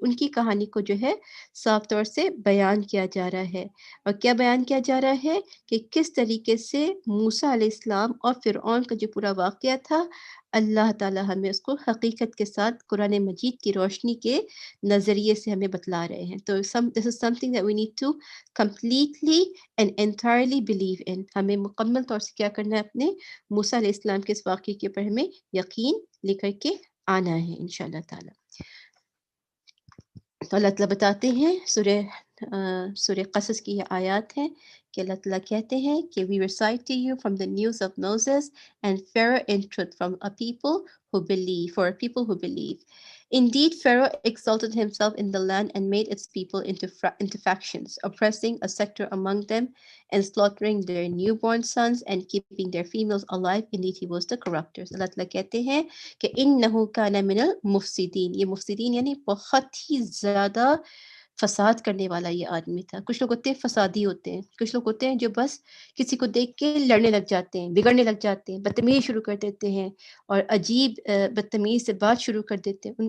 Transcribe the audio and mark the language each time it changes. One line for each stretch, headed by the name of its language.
Urdu: ان کی کہانی کو جو ہے صاف طور سے بیان کیا جا رہا ہے. اور کیا بیان کیا جا رہا ہے؟ کہ کس طریقے سے موسیٰ علیہ السلام اور فرعون کا جو پورا واقعہ تھا اللہ تعالیٰ ہمیں اس کو حقیقت کے ساتھ قرآن مجید کی روشنی کے نظریے سے ہمیں بتلا رہے ہیں. تو
English: this is something that we need to completely and entirely believe in.
Urdu: ہمیں مکمل طور سے کیا کرنا ہے؟ اپنے موسیٰ علیہ السلام کے اس واقعے کے اوپر ہمیں یقین لے کر کے آنا ہے انشاءاللہ تعالیٰ. تو اللہ تعالیٰ بتاتے ہیں سورہ قصص کی یہ آیات ہیں کہ اللہ تعالیٰ کہتے ہیں کہ
English: we recite to you from the news of Moses and Pharaoh in truth from a people who believe, for a people who believe. Indeed, Pharaoh exalted himself in the land and made its people into factions, oppressing a sector among them and slaughtering their newborn sons and keeping their females alive. Indeed, he was the corruptors.
Urdu: اللہ تعالیٰ کہتے ہیں کہ
Arabic: إِنَّهُ كَانَ مِنَ الْمُفْسِدِينَ.
Urdu: یہ مفسدین یعنی بہت ہی زیادہ فساد کرنے والا یہ آدمی تھا. کچھ لوگ ہوتے ہیں فسادی ہوتے ہیں، کچھ لوگ ہوتے ہیں جو بس کسی کو دیکھ کے لڑنے لگ جاتے ہیں، بگڑنے لگ جاتے ہیں، بدتمیزی شروع کر دیتے ہیں اور عجیب بدتمیز سے بات شروع کر دیتے ہیں.